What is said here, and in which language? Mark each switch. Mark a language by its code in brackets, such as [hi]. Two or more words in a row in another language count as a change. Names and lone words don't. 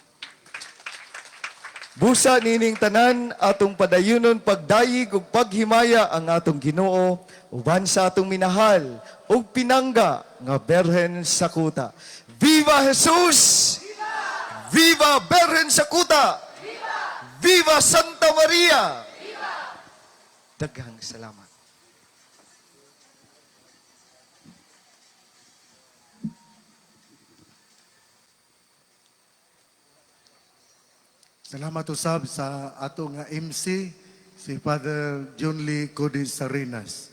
[ceb] Busa nining tanan atong padayunon pagdayig ug paghimaya ang atong Ginoo uban sa atong minahal ug pinangga nga Berhen sa Kuta. Viva Jesus! Viva! Viva Berhen sa Kuta! Viva! Viva Santa Maria! Viva! Daghang salamat. Salamat usab sa ato nga MC, si Father John Lee Cody Sarinas.